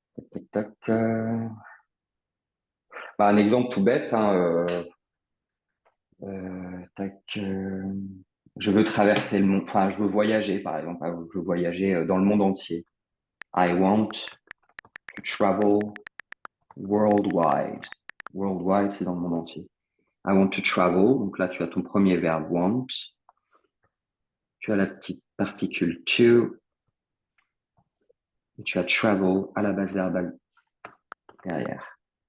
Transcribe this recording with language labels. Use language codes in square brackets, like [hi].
[fr] Tac, tac, bah, un exemple tout bête. Hein, tac, Je veux traverser le monde, enfin, je veux voyager, par exemple. Je veux voyager dans le monde entier. [en] I want to travel worldwide. [fr] Worldwide, c'est dans le monde entier. [en] I want to travel. [fr] Donc là, tu as ton premier verbe want. Tu as la petite particule to. Et tu as travel à la base verbale derrière.